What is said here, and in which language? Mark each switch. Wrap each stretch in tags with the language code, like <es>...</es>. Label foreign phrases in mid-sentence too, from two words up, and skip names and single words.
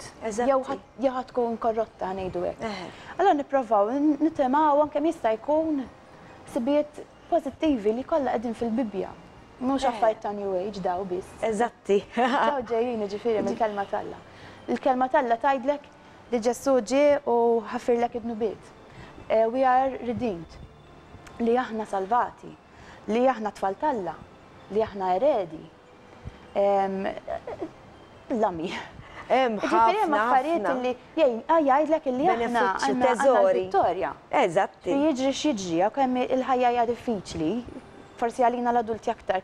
<mt>Jew ħatkun korrotta ngħidu hekk. Allora nipprovaw nittemaw anke jista' jkun sibiet pożittivi li kollha qegħdin fil-Bibja. Mhux affarijiet ta' New Age daw biss. Eżatti. Daw ġejjin jiġifieri mill-kelma talla. Il-kelma talla tgħidlek li Ġesu ġie u ħaffirlek id-nubiet.</mt> <en>We are redeemed.</en> <mt>Li aħna salvati. Li aħna tfal talla. Li aħna eredi. Lami. ħafna affarijiet li jgħidlek li aħna għandna vittorja. Eżatti. Jiġri x'jiġri, kemm il-ħajja hija diffiċli, forsi għalina l-adulti aktar.</mt>